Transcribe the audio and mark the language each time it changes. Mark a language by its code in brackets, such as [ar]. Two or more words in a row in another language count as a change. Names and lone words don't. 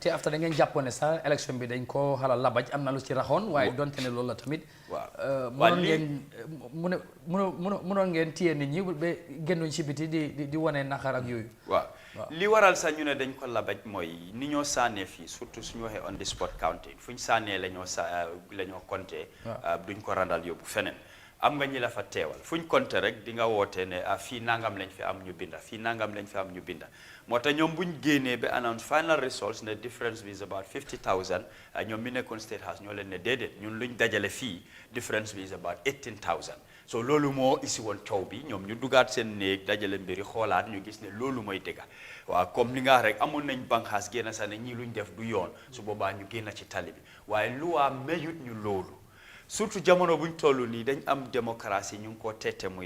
[wo] te after da ngeen jàppoon ne sa élection bi dañ ko xala labaj am na lu ci raxoon waaye donte ne loolu la tamit mënoon ngeen mënoon ngeen téye nit ñi ba génnuñ ci biti di wane naqar ak yooyu li waral sax ñu ne dañ ko labaj mooy ni ñoo sànnee fii surtout suñu waxee [en] on the spot counting [wo] fuñ sànnee la ñoo compté duñ ko randal yóbbu feneen am nga ñi la fa teewal fuñ compté rek di nga woote ne fii nangam lañ fi am ñu binda fii nangam lañ fi am ñu binda moo tax ñoom buñ génnee ba [en] announce final results [wo] ne difference bi [en] is about 50,000 [wo] ñoom mi nekkoon State House ñoo leen ne déedéet ñun luñ dajale fii difference bi [en] is about 18,000 [wo] so loolu moo isi woon coow bi ñoom ñu dugaat seen néeg dajale mbiri xoolaat ñu gis ne loolu mooy dëgga waaw comme li nga wax rek amoon nañ banqaas génn sax ne ñii luñ def du yoon su boobaa ñu génn ci tali bi waaye luwaa mayut ñu loolu surtout jamono buñ toll nii dañ am démocratie ñu ngi ko tette muy